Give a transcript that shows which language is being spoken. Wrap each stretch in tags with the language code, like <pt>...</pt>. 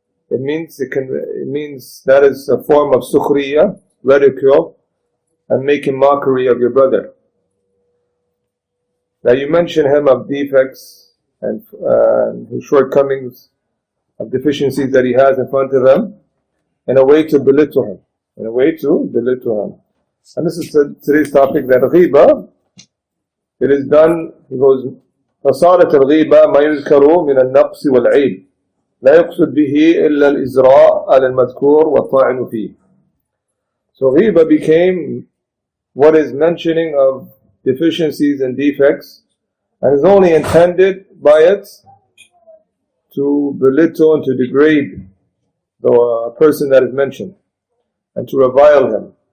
<en>It means that is a form of sukhriya, ridicule, and making mockery of your brother. That you mention him of defects and his shortcomings, of deficiencies that he has in front of him, in a way to belittle him. And this is today's topic, that ghiba, it is done, he goes,</en> <ar>فصارت الغيبة ما يذكر من النقص والعيب لا يقصد به إلا الإزراء على المذكور والطاعن فيه.</ar> <en>So ghiba became what is mentioning of deficiencies and defects, and is only intended by it to belittle and to degrade the person that is mentioned and to revile him.</en>